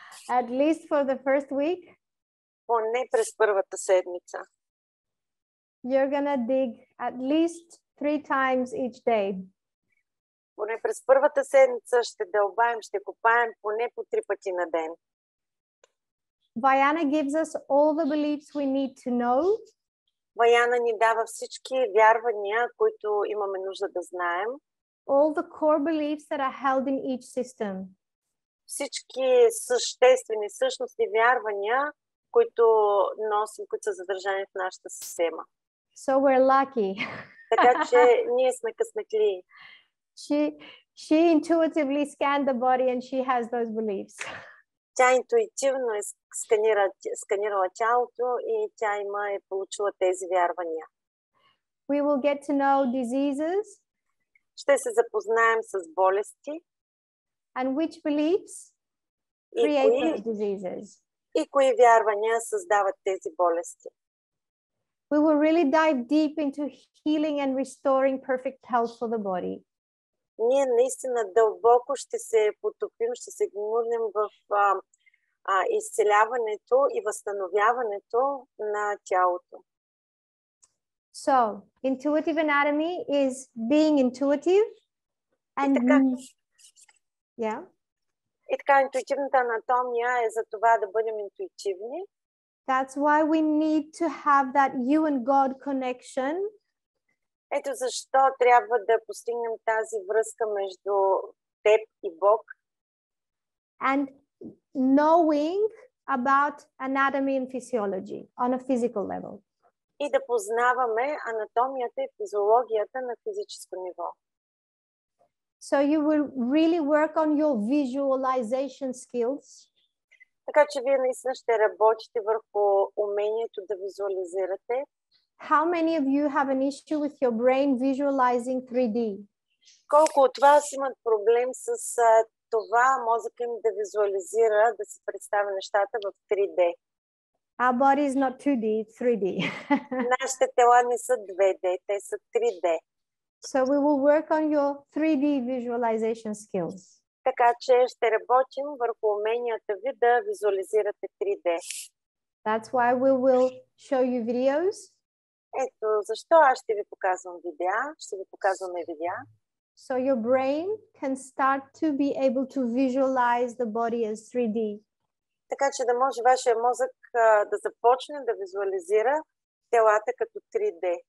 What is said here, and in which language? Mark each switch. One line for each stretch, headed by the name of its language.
English: At least for the first week.
Bulgarian: Поне през първата седмица.
English: You're gonna dig at least 3 times each day.
Bulgarian: Поне през първата седмица ще дълбаем, ще копаем поне по 3 пъти на ден.
English: Vayana gives us all the beliefs we need to know.
Bulgarian: Ваяна ни дава всички вярвания, които имаме нужда да знаем.
English: All the core beliefs that are held in each system.
Bulgarian: Всички съществени, същностни вярвания, които носим, които са задържани в нашата система.
English: So we're lucky.
Bulgarian: Така че ние сме късметли.
English: She intuitively scanned the body and she has those beliefs.
Bulgarian: Тя интуитивно е сканирала тялото и тя е получила тези вярвания.
English: We will get to know diseases.
Bulgarian: Ще се запознаем с болести.
English: And which beliefs create those diseases.
Bulgarian: И кои вярвания създават тези болести.
English: We will really dive deep into healing and restoring perfect health for the body.
Bulgarian: Ние наистина дълбоко ще се потопим, ще се гмурнем в изцеляването и възстановяването на тялото.
English: So, intuitive anatomy is being intuitive and
Bulgarian: И така, интуитивната анатомия е за това да бъдем интуитивни.
English: That's why we need to have that you and God connection.
Bulgarian: Ето защо трябва да постигнем тази връзка между теб и Бог.
English: And knowing about anatomy and physiology on a physical level.
Bulgarian: И да познаваме анатомията и физиологията на физическо ниво.
English: So you will really work on your visualization skills.
Bulgarian: Така че вие наистина ще работите върху умението да визуализирате.
English: How many of you have an issue with your brain visualizing 3D?
Bulgarian: Колко от вас имат проблем с това мозъка им да визуализира, да си представя нещата в 3D?
English: Our body is not 2D, it's 3D.
Bulgarian: Нашите тела не са 2D, те са 3D.
English: So we will work on your 3D visualization skills.
Bulgarian: Така че ще работим върху уменията ви да визуализирате 3D.
English: That's why we will show you videos.
Bulgarian: Ето защо аз ще ви показвам видеа, ще ви показваме видеа.
English: So your brain can start to be able to visualize the body as 3D.
Bulgarian: Така че да може вашия мозък да започне да визуализира телата като 3D.